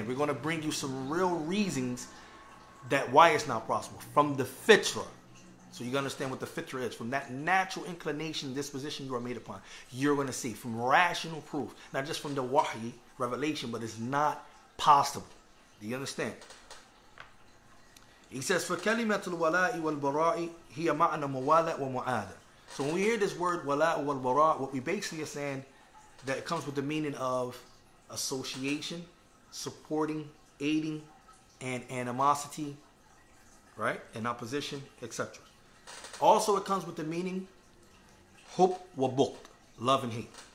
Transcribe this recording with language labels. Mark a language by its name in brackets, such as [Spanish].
[English] And we're going to bring you some real reasons that why it's not possible. From the fitra. So you understand what the fitra is. From that natural inclination, disposition you are made upon. You're going to see. From rational proof. Not just from the wahy, revelation, but it's not possible. Do you understand? He says, [Arabic] فَكَلِمَةُ الْوَلَاءِ وَالْبَرَاءِ هِيَ مَعْنَى مُوَالَةٍ وَمُعَادَةٍ. [English] So when we hear this word wala' wal bara', what we basically are saying that it comes with the meaning of association, supporting, aiding, and animosity, right? And opposition, etc. Also it comes with the meaning hub wa bughd, love and hate.